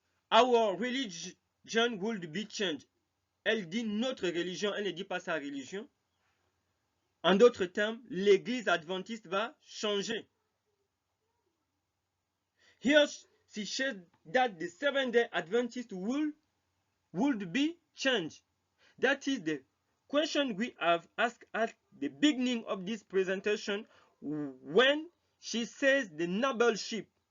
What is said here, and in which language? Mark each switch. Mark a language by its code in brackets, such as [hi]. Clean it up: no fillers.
[en] Our religion would be changed. [fr] Elle dit notre religion, elle ne dit pas sa religion. En d'autres termes, l'Église adventiste va changer. [en] Here she said that the Seventh-day Adventist would be changed. That is the question we have asked at the beginning of this presentation when she says the noble ship.